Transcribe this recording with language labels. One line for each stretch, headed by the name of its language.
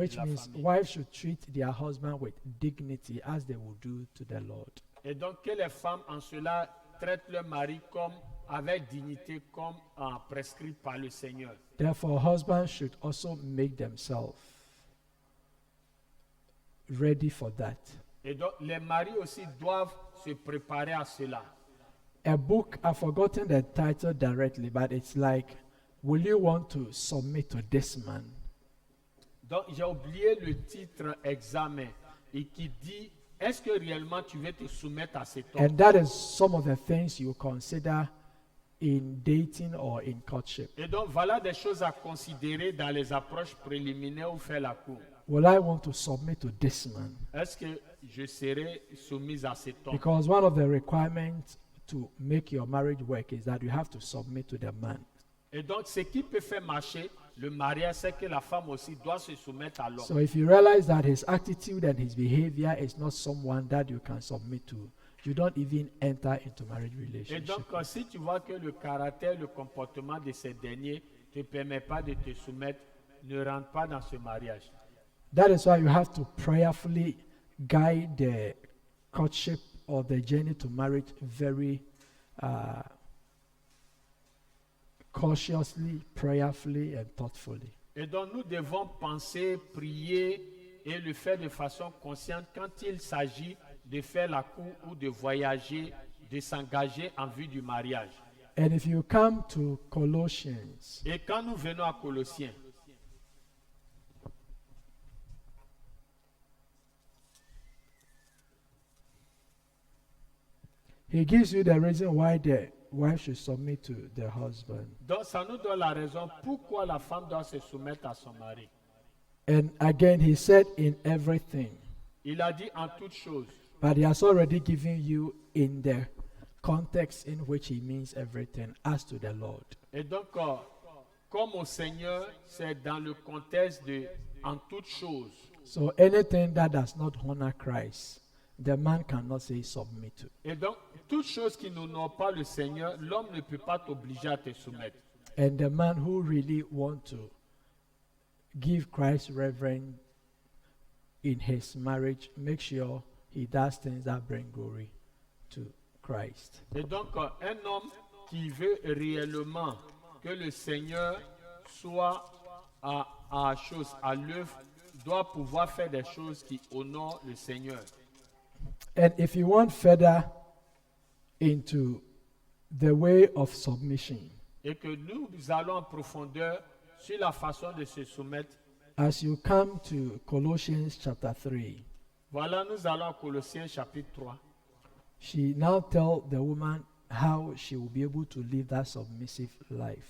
English: Which
French: la
English: means
French: famille.
English: wives should treat their husband with dignity as they would do to the Lord.
French: Et donc que les femmes en cela traitent leur mari comme avec dignité, comme prescrit par le Seigneur.
English: Therefore, husbands should also make themselves ready for that.
French: Et donc les maris aussi doivent se préparer à cela.
English: A book, I've forgotten the title directly, but it's like, will you want to submit to this man?
French: Donc j'ai oublié le titre examen et qui dit est-ce que réellement tu veux te soumettre à cet homme?
English: And that is some of the things you consider in dating or in courtship.
French: Et donc voilà des choses à considérer dans les approches préliminaires ou faire la cour.
English: Will I want to submit to this man?
French: Est-ce que je serai soumise à cet homme?
English: Because one of the requirements to make your marriage work is that you have to submit to the man.
French: Et donc ce qui peut faire marcher le mariage, c'est que la femme aussi doit se soumettre à l'homme.
English: So if you realize that his attitude and his behavior is not someone that you can submit to, you don't even enter into marriage
French: Et
English: relationship.
French: donc si tu vois que le caractère, le comportement de ces derniers ne te permet pas de te soumettre, ne rentre pas dans ce mariage.
English: That is why you have to prayerfully guide the courtship or the journey to marriage very cautiously, prayerfully, and thoughtfully.
French: Et donc nous devons penser, prier et le faire de façon consciente quand il s'agit de faire la cour ou de voyager, de s'engager en vue du mariage.
English: And if you come to Colossians,
French: Et quand nous venons à Colossiens,
English: he gives you the reason why the wife should submit to the husband.
French: donc ça nous donne la raison pourquoi la femme doit se soumettre à son mari.
English: And again, he said in everything,
French: Il a dit en toutes choses,
English: but he has already given you in the context in which he means everything as to the Lord.
French: et donc comme au Seigneur, c'est dans le contexte de en toutes choses.
English: So anything that does not honor Christ, the man cannot say submit to.
French: Et donc, toutes choses qui n'honorent pas le Seigneur, l'homme ne peut pas t'obliger à te soumettre.
English: And the man who really want to give Christ reverence in his marriage, make sure he does things that bring glory to Christ.
French: Et donc, un homme qui veut réellement que le Seigneur soit à l'œuvre, doit pouvoir faire des choses qui honorent le Seigneur.
English: And if you want further into the way of submission,
French: Et que nous allons en profondeur sur la façon de se soumettre.
English: as you come to Colossians chapter 3,
French: Voilà, nous allons à Colossiens chapitre 3.
English: she now tell the woman how she will be able to live that submissive life.